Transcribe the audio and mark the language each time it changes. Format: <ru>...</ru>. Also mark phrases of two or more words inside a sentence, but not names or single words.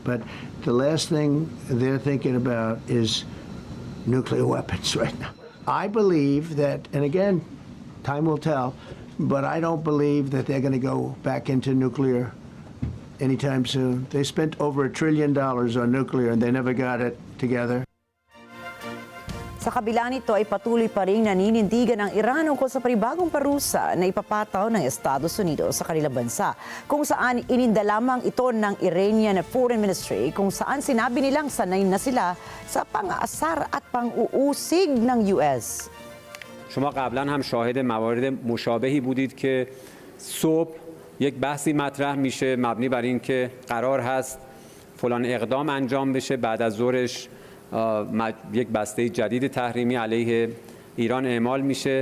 <en>But the last thing they're thinking about is nuclear weapons right now. I believe that, and again, time will tell, but I don't believe that they're going to go back into nuclear anytime soon. They spent over $1 trillion on nuclear and they never got it together.</en> <tl>Sa kabila nito ay patuloy pa rin naninindigan ang Iran ukol sa panibagong parusa na ipapataw ng Estados Unidos sa kanilang bansa, kung saan ininda lamang ito ng Iranian Foreign Ministry, kung saan sinabi nilang sanay na sila sa pang-aasar at pang-uusig ng US.</tl> <fa>شما قبلا هم شاهد موارد مشابهی بودید که صبح یک بحثی مطرح میشه مبنی بر این که قرار هست فلان اقدام انجام بشه، بعد از ظهرش یک بسته جدید تحریمی علیه ایران اعمال میشه.</fa>